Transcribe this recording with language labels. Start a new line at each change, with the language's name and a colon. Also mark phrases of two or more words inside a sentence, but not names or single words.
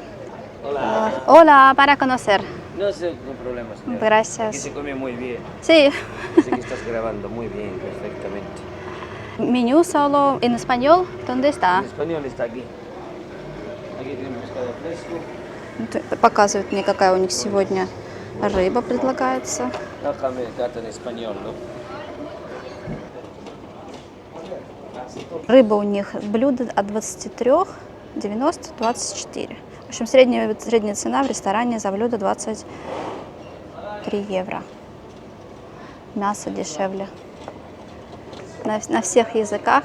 Spanish: Hola, para conocer. No sé, no hay problema, señora. Gracias. Aquí se come muy bien. Sí. Sé que estás grabando muy bien, perfectamente. Menú solo en español. ¿Dónde está? En español está aquí. Aquí tiene pescado fresco.
Russian: Показывают мне, какая у них сегодня рыба предлагается.
Spanish: Déjame carta en español, ¿no?
Russian: Рыба у них блюдо от 23,90 24. В общем, средняя цена в ресторане за блюдо 23 евро. Мясо дешевле. На всех языках.